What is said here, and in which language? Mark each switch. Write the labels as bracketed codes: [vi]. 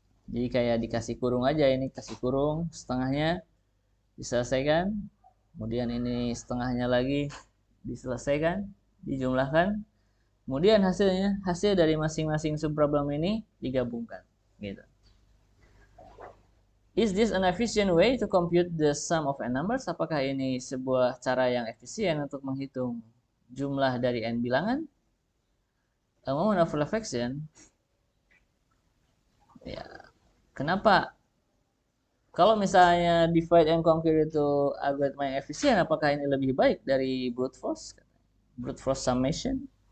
[id] Jadi kayak dikasih kurung aja, ini kasih kurung, setengahnya diselesaikan, kemudian ini setengahnya lagi diselesaikan, dijumlahkan, kemudian hasil dari masing-masing subproblem ini digabungkan, gitu. [en] Is this an efficient way to compute the sum of n numbers? [id] Apakah ini sebuah cara yang efisien untuk menghitung jumlah dari n bilangan? [en] A moment of reflection. [id] Ya, kenapa? Kalau misalnya divide and conquer itu algoritma yang efisien, apakah ini lebih baik dari brute force summation?